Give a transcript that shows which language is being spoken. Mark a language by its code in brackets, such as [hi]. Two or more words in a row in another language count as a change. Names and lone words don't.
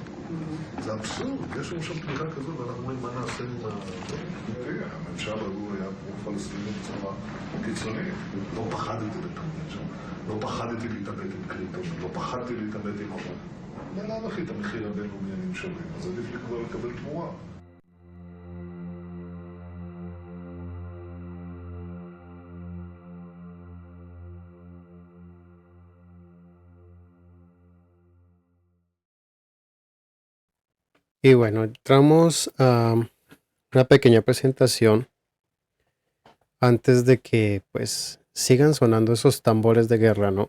[he] זה אבסורד, יש לנו שם תמיכה כזאת, ואנחנו אומרים מה נעשה עם ה... תראה, הממשל הוא היה פרו-פלסטיני בצורה קיצונית. לא פחדתי לתמודד שם. לא פחדתי להתאבד עם קריטון, לא פחדתי להתאבד עם עבוד. בלאו הכי את המחיר הבינלאומי אני משלם, אז עדיף לי כבר לקבל תמורה. [es] Y bueno, entramos a una pequeña presentación antes de que pues sigan sonando esos tambores de guerra, ¿no?